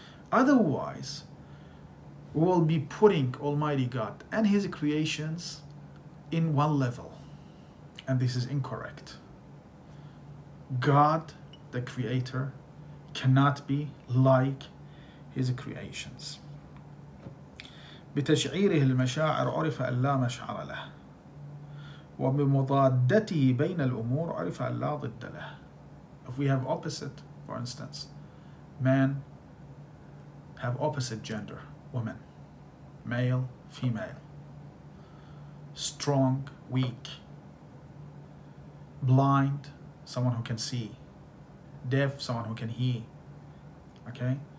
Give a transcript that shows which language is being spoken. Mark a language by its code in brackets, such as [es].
[en] Otherwise, we will be putting Almighty God and His creations in one level, and this is incorrect. God, the Creator, cannot be like His creations. [ar] بتشعيره المشاعر عرف أن لا مشعر له وبمضادته بين الأمور عرف أن لا ضد له. [en] If we have opposite, for instance, men have opposite gender, women, male, female, strong, weak, blind, someone who can see, deaf, someone who can hear, okay?